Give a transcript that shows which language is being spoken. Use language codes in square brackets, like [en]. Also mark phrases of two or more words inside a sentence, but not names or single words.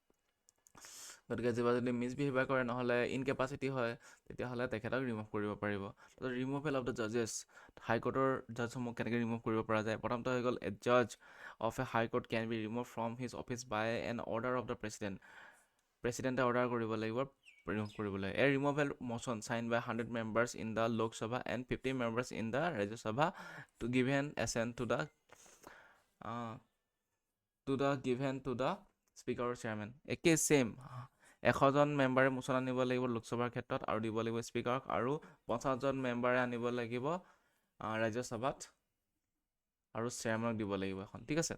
[as] গতিকে যদি মিছবিহেভিয়াৰ কৰে নহ'লে ইনকেপাচিটি হয়, তেতিয়াহ'লে তেখেতক ৰিমুভ কৰিব পাৰিব। তাৰপিছত [en] removal of the judges, [as] হাই কোৰ্টৰ জাজসমূহ কেনেকৈ ৰিমুভ কৰিব পৰা যায়। প্ৰথমতে হৈ গ'ল [en] a judge of a High Court can be remove from his office by an order of the President, [as] প্ৰেচিডেণ্টে অৰ্ডাৰ কৰিব লাগিব ৰিমুভ কৰিবলৈ। [en] a removal motion sign by 100 members in the Lok Sabha and 50 members in the Rajya Sabha to given assent to the Speaker আৰু chairman। [as] একেই ছেইম, 100জন মেম্বাৰে মোচন আনিব লাগিব লোকসভাৰ ক্ষেত্ৰত আৰু দিব লাগিব স্পীকাৰক, আৰু 50জন মেম্বাৰে আনিব লাগিব ৰাজ্যসভাত আৰু চেয়াৰমেনক দিব লাগিব এখন, ঠিক আছে।